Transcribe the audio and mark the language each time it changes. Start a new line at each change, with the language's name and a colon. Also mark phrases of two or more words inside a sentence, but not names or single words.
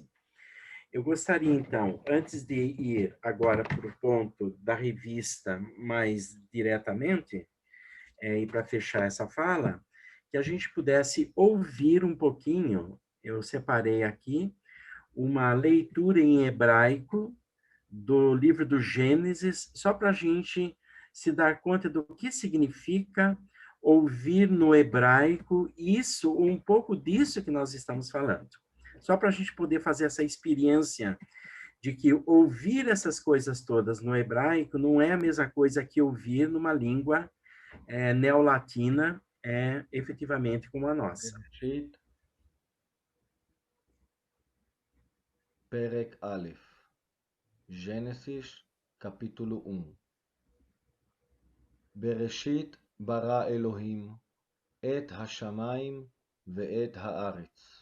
Portuguese: Eu gostaria, então, antes de ir agora para o ponto da revista mais diretamente, e para fechar essa fala, que a gente pudesse ouvir um pouquinho, eu separei aqui, uma leitura em hebraico do livro do Gênesis, só para a gente se dar conta do que significa ouvir no hebraico isso, um pouco disso que nós estamos falando. Só para a gente poder fazer essa experiência de que ouvir essas coisas todas no hebraico não é a mesma coisa que ouvir numa língua neolatina, efetivamente como a nossa.
Hebrew: פרק א', ג'נסיס, capítulo 1. בראשית ברא אלוהים את השמיים ואת הארץ.